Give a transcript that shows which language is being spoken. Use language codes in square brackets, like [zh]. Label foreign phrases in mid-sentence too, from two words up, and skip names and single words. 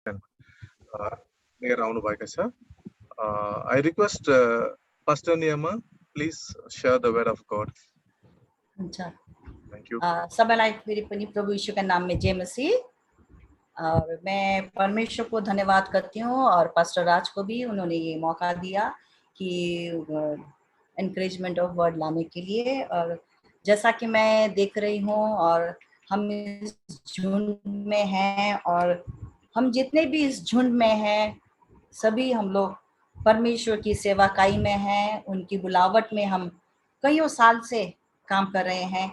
[en] Near round sir. I request Pastor Niyama, please share the word of God. [hi] अच्छा, [en] Thank you. [ne] सबैलाई फेरि पनि प्रभु यीशुका नाम में जय मसीह। [hi] और मैं परमेश्वर को धन्यवाद करती हूँ और पास्टर राज को भी, उन्होंने ये मौका दिया कि [en] encouragement of word [hi] लाने के लिए। और जैसा कि मैं देख रही हूँ और हम इस झुंड में हैं और हम जितने भी इस झुंड में हैं सभी हम लोग परमेश्वर की सेवाकाई में हैं, उनकी बुलावट में हम कईयों साल से काम कर रहे हैं।